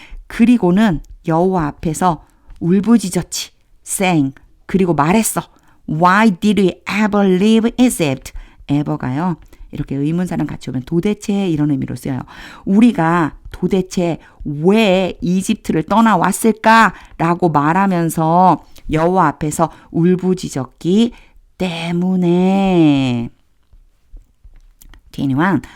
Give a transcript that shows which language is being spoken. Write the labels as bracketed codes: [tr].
[ko] 그리고는 여호와 앞에서 울부짖었지. saying 그리고 말했어. [en] Why did we ever leave Egypt? [ko] ever가요. 이렇게 의문사랑 같이 오면 도대체 이런 의미로 쓰여요. 우리가 도대체 왜 이집트를 떠나왔을까라고 말하면서 여호와 앞에서 울부짖었기 때문에. 21.